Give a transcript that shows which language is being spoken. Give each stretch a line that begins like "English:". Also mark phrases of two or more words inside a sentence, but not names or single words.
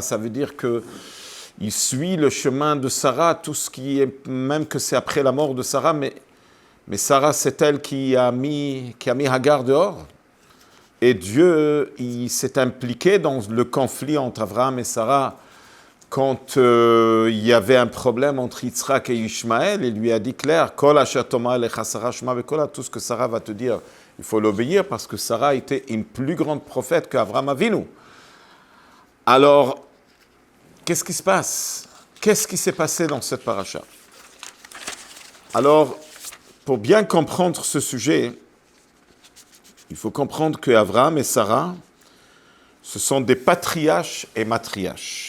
French: Ça veut dire qu'il suit le chemin de Sarah, tout ce qui est, même que c'est après la mort de Sarah, mais Sarah, c'est elle qui a mis Hagar dehors. Et Dieu, il s'est impliqué dans le conflit entre Abraham et Sarah quand il y avait un problème entre Yitzhak et Ishmaël. Il lui a dit clair,
Hebrew: כל אשר תאמר אליך שרה שמע בקולה,
French: tout ce que Sarah va te dire, il faut l'obéir parce que Sarah était une plus grande prophète qu'Avraham Avinu. Alors, qu'est-ce qui se passe? Qu'est-ce qui s'est passé dans cette paracha? Alors, pour bien comprendre ce sujet, il faut comprendre qu'Avraham et Sarah, ce sont des patriarches et matriarches.